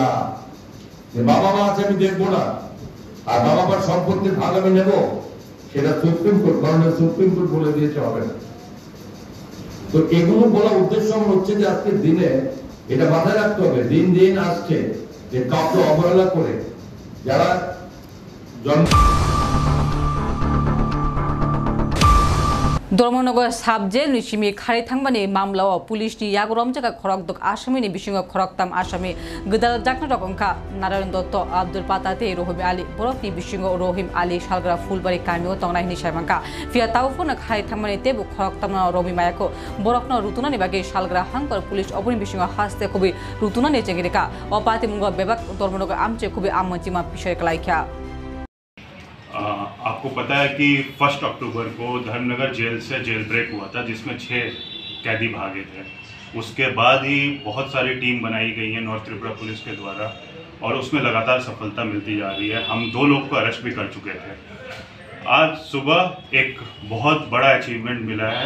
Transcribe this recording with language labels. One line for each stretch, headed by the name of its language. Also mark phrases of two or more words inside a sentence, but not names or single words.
Bangla: যে বাবা মা আছে আমি দেখবো না, আর বাবা মার সম্পত্তির ভাগ আমি নেবো, সেটা
English: supreme court,
Bangla: মাননীয়
English: supreme court
Bangla: বলে দিয়েছে হবে না। তো এগুলো বলার উদ্দেশ্য হচ্ছে যে আজকের দিনে এটা মাথায় রাখতে হবে, দিন দিন আসছে যে কাউকে অবহেলা করে যারা
Kok Borok: धर्मनगर साबजेल निसिमी खारि थांबानि मामलाव पुलिसनि यागरम जागा खरकदक आसामिनि बिसिङाव खरकताम आसामी गोदाल जाकना रकंखा नारायण दत्त आब्दुल पाताते रहिम आली बरफनि बिसिङाव रहिम आली सालग्रा फुलबारि कामियाव तंनायनि सायमांका फिया ताउफोरनो खारि थांबानि तेबु खरकताम रमि मायाखौ बरफनो रुतुनानि बागै सालग्रा हांकर पुलिस अपनि बिसिङाव हास्ते खुबि रुतुनानि चेंगिरिका अपाति मुंग बेबाक धर्मनगर आमचे खुबि आमचिमा पिसय कलाइखा।
Hindi: आपको पता है कि 1 अक्टूबर को धर्मनगर जेल से जेल ब्रेक हुआ था, जिसमें 6 कैदी भागे थे। उसके बाद ही बहुत सारी टीम बनाई गई है नॉर्थ त्रिपुरा पुलिस के द्वारा, और उसमें लगातार सफलता मिलती जा रही है। हम 2 लोग को अरेस्ट भी कर चुके थे। आज सुबह एक बहुत बड़ा अचीवमेंट मिला है।